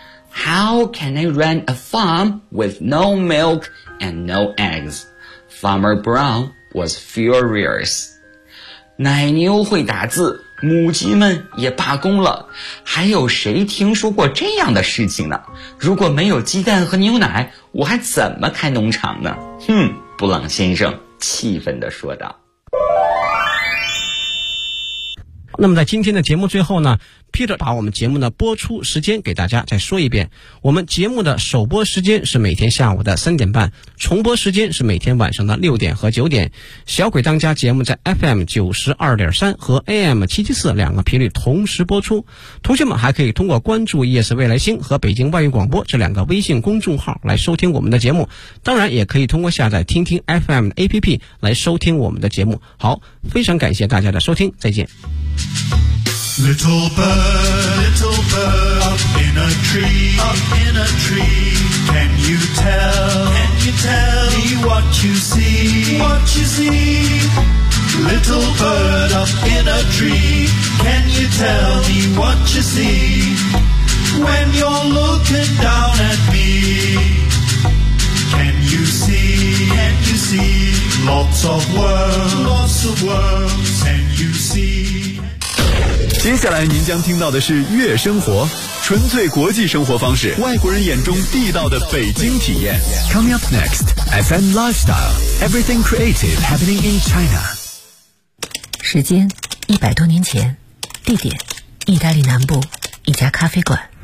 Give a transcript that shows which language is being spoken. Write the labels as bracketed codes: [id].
[en] How can they run a farm with no milk and no eggs? Farmer Brown was furious. [zh] 奶牛会打字，母鸡们也罢工了，还有谁听说过这样的事情呢？如果没有鸡蛋和牛奶，我还怎么开农场呢？哼，布朗先生气愤地说道。那么在今天的节目最后呢，Peter 把我们节目的播出时间给大家再说一遍，我们节目的首播时间是每天下午的3:30，重播时间是每天晚上的6点和9点。小鬼当家节目在 FM92.3 和 AM774 两个频率同时播出，同学们还可以通过关注夜市未来星和北京外语广播这两个微信公众号来收听我们的节目，当然也可以通过下载听听 FM 的 APP 来收听我们的节目。好，非常感谢大家的收听，再见。 [en] Little bird, up in a tree, can you tell me what you see? Little bird, up in a tree, can you tell me what you see? When you're looking down at me, can you see, lots of worms, can you see? [zh] 接下来您将听到的是月生活，纯粹国际生活方式，外国人眼中地道的北京体验。 [en] Coming up next, FM Lifestyle, Everything Creative Happening in China. [zh] 时间100多年前，地点意大利南部一家咖啡馆。